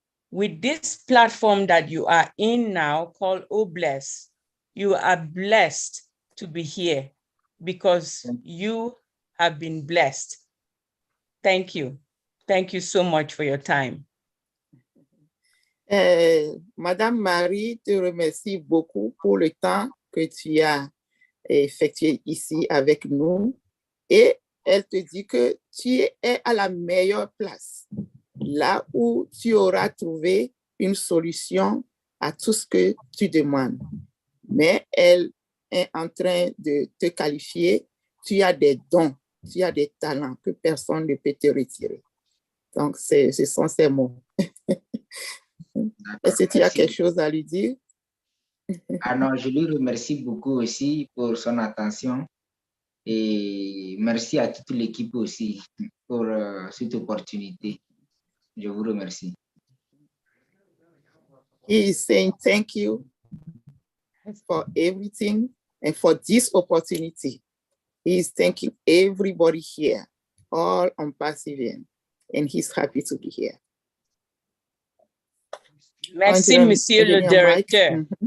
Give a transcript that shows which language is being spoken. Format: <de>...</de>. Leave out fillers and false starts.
<en>With this platform that you are in now called OBless, you are blessed to be here because you have been blessed. Thank you. Thank you so much for your time.</en> <fr>Madame Marie te remercie beaucoup pour le temps que tu as effectué ici avec nous et elle te dit que tu es à la meilleure place, là où tu auras trouvé une solution à tout ce que tu demandes. Mais elle est en train de te qualifier. Tu as des dons, tu as des talents que personne ne peut te retirer. Donc, ce sont ces mots. Est-ce que tu as quelque chose à lui dire? Ah non, je lui remercie beaucoup aussi pour son attention et merci à toute l'équipe aussi pour cette opportunité. Je vous remercie.</fr> <en>He is saying thank you for everything and for this opportunity. He is thanking everybody here, all on ONPASSIVE, and he's happy to be here.</en> <fr>Merci, Monsieur le Directeur.</fr>